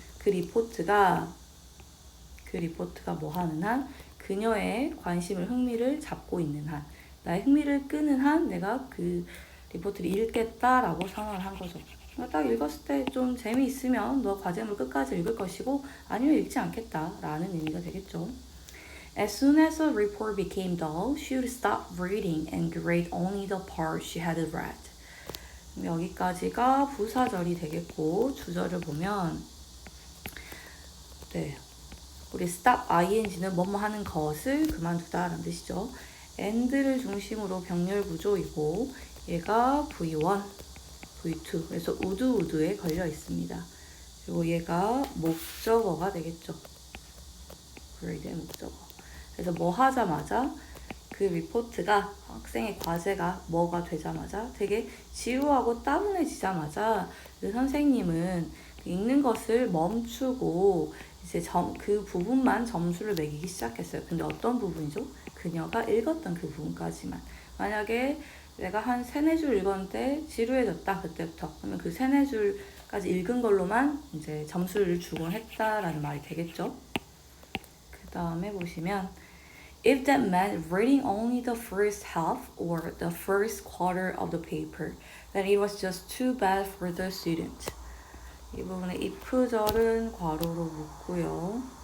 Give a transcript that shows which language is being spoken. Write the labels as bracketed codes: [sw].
[ko] 그 리포트가 뭐 하는 한? 그녀의 관심을, 흥미를 잡고 있는 한, 나의 흥미를 끄는 한 내가 그 리포트를 읽겠다라고 선언을 한 거죠. 딱 읽었을 때 좀 재미있으면 너 과제물 끝까지 읽을 것이고 아니면 읽지 않겠다라는 의미가 되겠죠. [en] As soon as the report became dull, she would stop reading and grade only the part she had read. [ko] 여기까지가 부사절이 되겠고 주절을 보면 네, 우리 stop ing는 뭐뭐 하는 것을 그만두다 라는 뜻이죠. and를 중심으로 병렬 구조이고 얘가 V1, V2 그래서 would에 걸려 있습니다. 그리고 얘가 목적어가 되겠죠. grade의 목적어. 그래서 뭐 하자마자 그 리포트가 학생의 과제가 뭐가 되자마자 되게 지루하고 따분해지자마자 그 선생님은 읽는 것을 멈추고 이제 그 부분만 점수를 매기기 시작했어요. 근데 어떤 부분이죠? 그녀가 읽었던 그 부분까지만. 만약에 내가 한 3-4줄 읽었는데 지루해졌다 그때부터 그러면 그 3-4줄까지 읽은 걸로만 이제 점수를 주곤 했다라는 말이 되겠죠. 그 다음에 보시면 [en] If that meant reading only the first half or the first quarter of the paper, then it was just too bad for the student. [ko] 이 부분에 if절은 괄호로 묶고요.